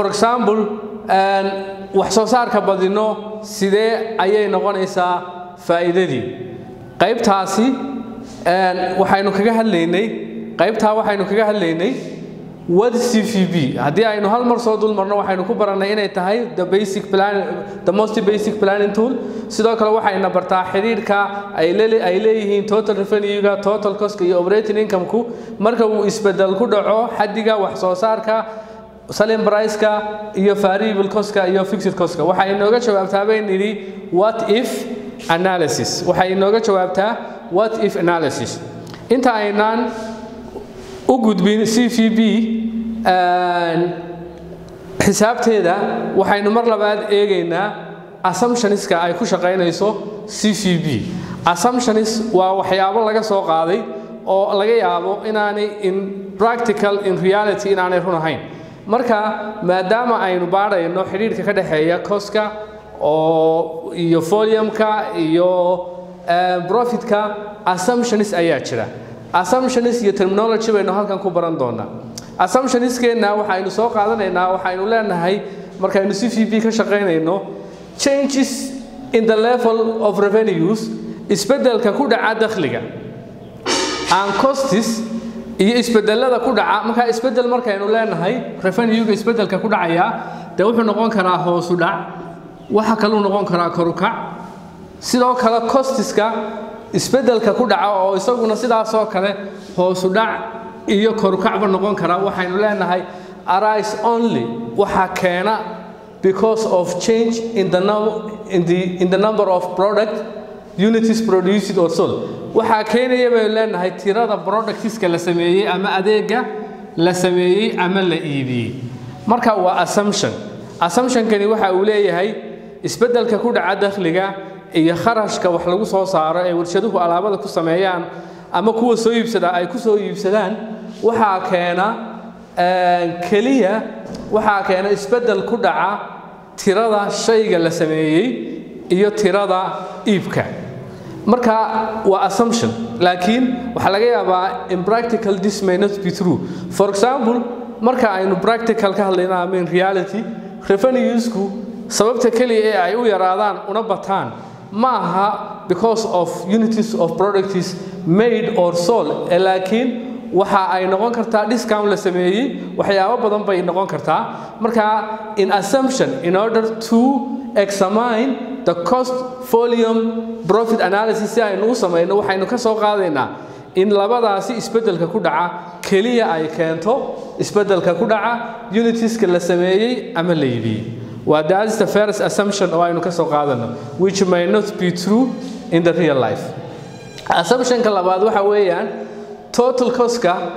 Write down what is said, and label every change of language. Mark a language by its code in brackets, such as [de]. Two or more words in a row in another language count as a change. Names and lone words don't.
[so] example wax soo saarka badino sidee ayay noqonaysaa faa'iidadii qaybtaasi waxaynu kaga hadlaynay what CVP hadii aynu hal mar soo dul marno waxaynu ku baranay inay tahay [en] the most basic planning tool [so] sidoo kale waxayna bartaa xiriirka ay leeyihiin [en] total revenue-ga total cost [so] iyo [en] operating income-ku [so] marka uu isbedel ku dhaco xadiga wax soo saarka [en] selling price-ka [so] iyo [en] variable cost-ka [so] iyo [en] fixed cost-ka [so] waxay inooga jawaabtaa baynidii [en] what if analysis [so] waxay inooga jawaabtaa [en] what if analysis [so] inta aynaan u gudbin CVP xisaabteeda waxaynu mar labaad eegaynaa assumptions-ka ay ku shaqeynayso CVP assumptions waa waxyaabo laga soo qaaday oo laga yaabo inaanay [en] in reality [so] inaanay run ahayn marka maadaama aynu baarayno xiriirka ka dhaxeeya cost-ka oo iyo volume-ka iyo profit-ka assumptions ayaa jira assumptions iyo terminology baynu halkan ku baran doonaa assumptions-keena waxaynu soo qaadanaynaa waxaynu leenahay markaynu CVP ka shaqeynayno [en] changes in the level of revenues [so] isbedelka ku dhaca dakhliga [en] and costs [so] iyo isbedelada ku dhaca marka isbedel markaynu leenahay revenue-ga isbedelka ku dhacaya wuxuu noqon karaa hoos u dhac waxa kale uu noqon karaa kor u kac sidoo kale costs-ka isbedelka ku dhaca oo isaguna sidaas oo kale hoos u dhac iyo kor u kacba noqon kara waxaynu leenahay [en] arise only [so] waxa keena [en] because of change in the number of product units produced or sold [so] waxa keenaya bay leenahay tirada products-ka la sameeyay ama adeega la sameeyay ama la iibiyay marka waa assumption kani waxa uu leeyahay isbedelka ku dhaca dakhliga iyo kharashka wax lagu soo saaro ee warshaduhu alaabada ku sameeyaan ama kuwa soo iibsada ay ku soo iibsadaan waxa keena isbedel ku dhaca tirada shayga la sameeyay iyo tirada iibka marka waa assumption laakiin waxa laga yaabaa [en] in practical this may not be true for example [so] marka aynu practical ka hadlaynaa [en] in reality [so] revenuesku sababta kaliya ee ay u yaraadaan una bataan ma aha [en] because of unities of products made or sold [so] laakiin waxa ay noqon kartaa discount la sameeyay waxyaabo badan bay noqon kartaa marka [en] in assumption in order to examine the cost volume profit analysis [so] si aynu u sameeyno waxaynu ka soo qaadaynaa in labadaasi isbedelka ku dhaca kaliya ay keento isbedelka ku dhaca unitieska la sameeyay ama la iibiyay [en] that is the first assumption [so] oo aynu ka soo qaadano [en] which may not be true in the real life [so] assumption ka labaad waxa weeyaan total cost-ka